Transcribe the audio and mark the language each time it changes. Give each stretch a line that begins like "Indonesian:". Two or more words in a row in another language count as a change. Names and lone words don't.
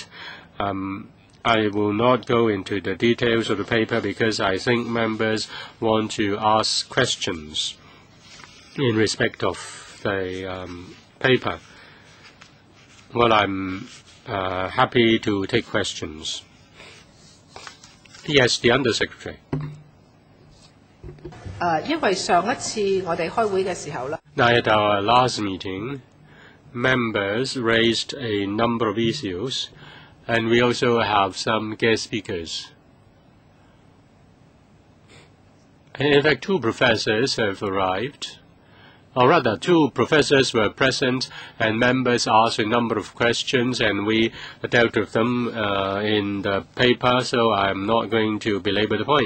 English: I will not go into the details of the paper because I think members want to ask questions in respect of the paper. What I'm happy to take questions. Yes, the Undersecretary.
Cantonese: 因為上一次我哋開會嘅時候咧
English: Now, at our last meeting, members raised a number of issues, and we also have some guest speakers. In fact, two professors have arrived, or rather, two professors were present, and members asked a number of questions, and we dealt with them in the paper, so I'm not going to belabor the point.